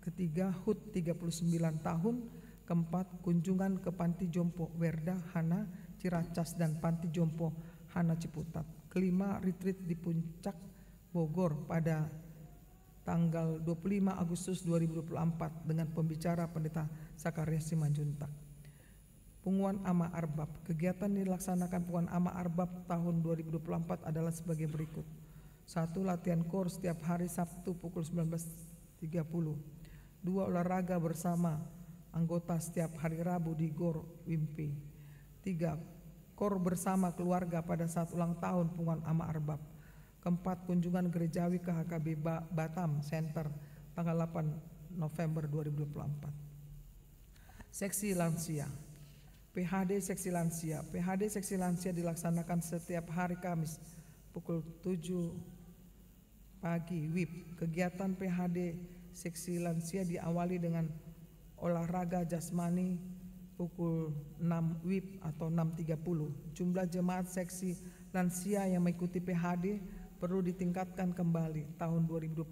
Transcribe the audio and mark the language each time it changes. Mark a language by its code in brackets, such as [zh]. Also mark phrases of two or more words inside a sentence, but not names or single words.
[id] Ketiga, HUT 39 tahun. Keempat, kunjungan ke Panti Jompo Werda Hana Ciracas dan Panti Jompo Hana Ciputat. Kelima, retreat di Puncak Bogor pada tanggal 25 Agustus 2024 dengan pembicara Pendeta Sakarias Simanjuntak. Pengumuman AMA Arbab. Kegiatan dilaksanakan Pengumuman AMA Arbab tahun 2024 adalah sebagai berikut. 1. Latihan core setiap hari Sabtu pukul 19.30. 2. Olahraga bersama anggota setiap hari Rabu di GOR Wimpi. 3. Core bersama keluarga pada saat ulang tahun Pengumuman AMA Arbab. Keempat, kunjungan gerejawi ke HKB Batam Center tanggal 8 November 2024. Seksi lansia. PHD seksi lansia. PHD seksi lansia dilaksanakan setiap hari Kamis pukul 7 pagi WIB. Kegiatan PHD seksi lansia diawali dengan olahraga jasmani pukul 6 WIB atau 6.30. Jumlah jemaat seksi lansia yang mengikuti PHD perlu ditingkatkan kembali tahun 2025.